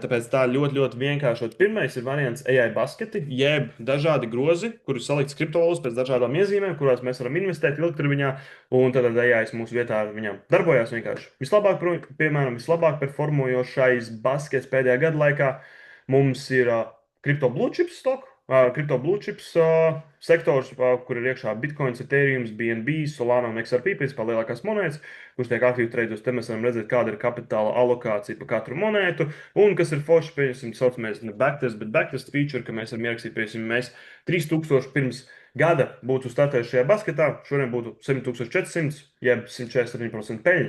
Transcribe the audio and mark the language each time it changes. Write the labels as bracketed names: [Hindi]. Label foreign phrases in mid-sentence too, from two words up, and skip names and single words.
[Latvian] Tāpēc tā ļoti vienkāršot. Pirmais ir variants AI basketi, jeb dažādi grozi, kurus salikts kriptovalūtas pēc dažādām iezīmēm, kurās mēs varam investēt ilgtermiņā, un tad AI mūsu vietā ar viņām darbojās vienkārši. Vislabāk performojošais baskets pēdējā gada laikā mums ir kripto [English] blue chips stock. [Latvian] Kripto [English] blue chips [Latvian] sektors, kur ir iekšā Bitcoin, Ethereum, BNB, Solana un XRP, principā lielākās monētas, kurš tiek aktīvi treidos. Te mēs varam redzēt, kāda ir kapitāla alokācija pa katru monētu, un kas ir forši, pieņemsim, saucamies ne backtest, bet [English] backtest feature, [Latvian] ka mēs varam ierakstīt, pieņemsim, mēs 3000 pirms gada būtu startējuši šajā basketā, šodien būtu 7400, jeb 147% peļņa.